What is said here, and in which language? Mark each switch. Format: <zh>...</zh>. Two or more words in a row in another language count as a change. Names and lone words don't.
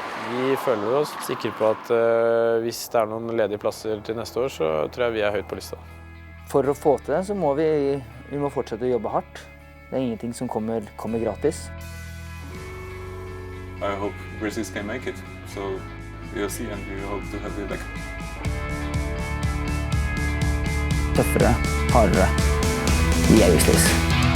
<no>Vi føler oss sikre på at hvis det er noen ledige plasser til neste år, så tror jeg vi er høyt på lista. For å få til det, så må vi må fortsette å jobbe hardt. Det er ingenting som kommer gratis.</no> <en>I hope Grizzlies can make it, so we'll see and we hope to have you back.</en> <no>Tøffere, hardere. Vi er Grizzlies.</no>